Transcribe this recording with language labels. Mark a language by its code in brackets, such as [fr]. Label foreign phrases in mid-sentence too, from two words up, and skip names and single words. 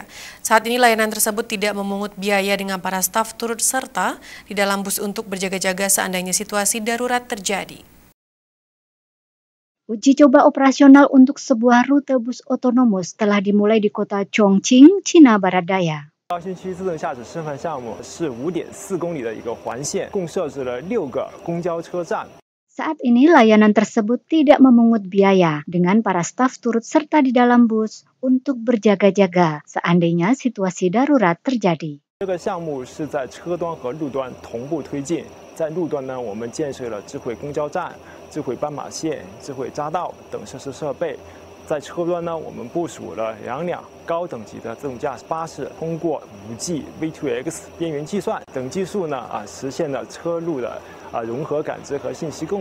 [id] Saat ini layanan tersebut tidak memungut biaya dengan para staf turut serta di dalam bus untuk berjaga-jaga seandainya situasi darurat terjadi. Uji coba operasional untuk sebuah rute bus otonomos telah dimulai di kota Chongqing, Cina Barat Daya. [zh] 高新区自动驾驶示范项目是5.4公里的一个环线，共设置了6个公交车站。 [id] Saat ini layanan tersebut tidak memungut biaya dengan para staf turut serta di dalam bus untuk berjaga-jaga seandainya situasi darurat terjadi. [zh] 这个项目是在车端和路端同步推进。在路端呢，我们建设了智慧公交站、智慧斑马线、智慧匝道等设施设备。在车端呢，我们部署了2辆高等级的自动驾驶巴士，通过5G V2X 边缘计算等技术呢，实现了车路的融合感知和信息共享。